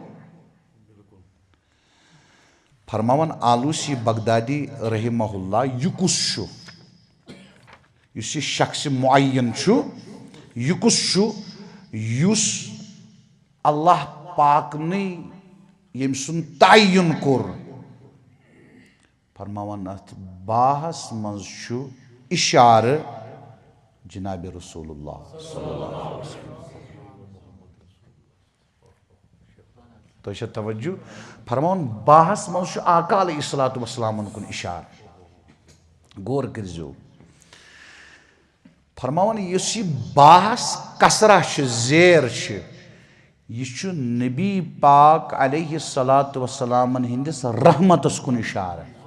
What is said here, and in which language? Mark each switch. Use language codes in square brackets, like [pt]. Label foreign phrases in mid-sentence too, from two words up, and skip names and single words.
[ks] فرماوان آلوسی بغدادی [ar] رحمہ اللہ [ks] یہِ کُس چھُ یُس یہِ شخص معین چھُ یہِ کُس چھُ یُس اللہ پاکنٕے ییٚمۍ سُنٛد تعیُن کوٚر فرماوان اتھ باہس منٛز چھُ اِشارٕ جنابِ رسول اللہ [ar] صلی اللہ علیہ وسلم [ks] تۄہہِ چھا توجہ فرماوان باہس منٛز چھُ آقا [ar] علیہ الصلوۃ والسلامن [ks] کُن اِشارٕ غور کٔرۍزیو فرماوان یُس یہِ باہس کسرہ چھِ زیر چھِ یہِ چھُ نبی پاک [ar] علیہ الصلوۃ والسلامن [ks] ہٕنٛدِس رحمتس کُن اِشارٕ